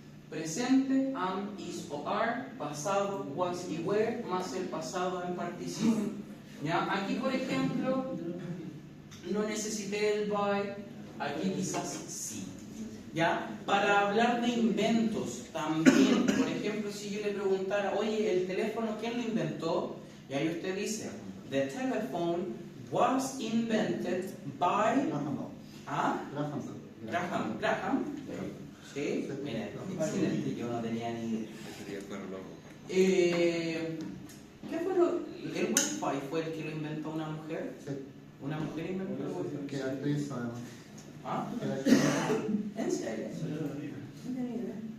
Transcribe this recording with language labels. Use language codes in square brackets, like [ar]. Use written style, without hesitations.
[es] Presente, am, is o are, pasado, was y were, más el pasado en participio. ¿Ya? Aquí, por ejemplo, no necesité el by, aquí quizás sí. ¿Ya? Para hablar de inventos también, por ejemplo, si yo le preguntara, oye, ¿el teléfono quién lo inventó? Y ahí usted dice, [en] the telephone was invented by... [es] ¿Ah? Graham. Sí, mira, excelente, yo no tenía ni idea. ¿Qué fue el Wi-Fi fue el que lo inventó una mujer? Sí. ¿Una mujer inventó el Wi-Fi? Que actriz, además. ¿Ah? ¿En serio? No tenía idea.